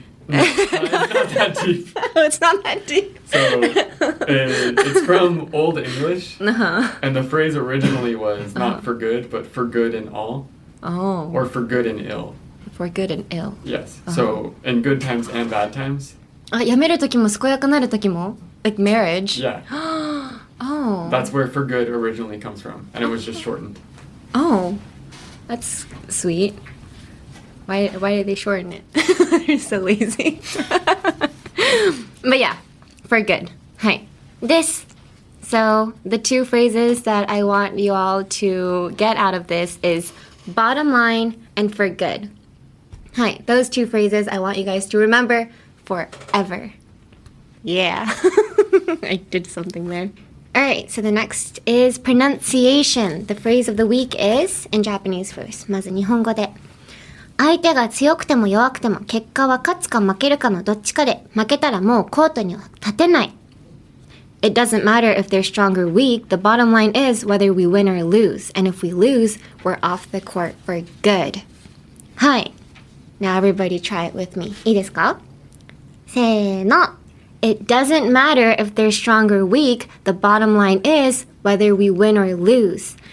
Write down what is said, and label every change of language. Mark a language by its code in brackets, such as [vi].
[en] No, it's not that deep. Oh, it's not that deep. So it's from Old English, and the phrase originally was not for good, but for good and all, Oh. or for good and ill. For good and ill. Yes. So in good times and bad times. [ja] あ、辞める時も健やかなる時も [en] Like marriage? Yeah. Oh. That's where for good originally comes from, and it was just shortened. Oh. That's sweet. Why did they shorten it? They're so lazy. But yeah, for good. Hi. This. So the two phrases that I want you all to get out of this is bottom line and for good. Hi. Those two phrases I want you guys to remember forever. Yeah. I did something there. Alright, so the next is pronunciation. The phrase of the week is in Japanese first. [ja] まず日本語で。相手が強くても弱くても結果は勝つか負けるかのどっちかで負けたらもうコートには立てない。 [en] It doesn't matter if they're strong or weak. The bottom line is whether we win or lose. And if we lose, we're off the court for good. [ja] はい。 [en] Now everybody try it with me. [ja] いいですか？せーの。 [en] It doesn't matter if they're strong or weak. The bottom line is whether we win or lose.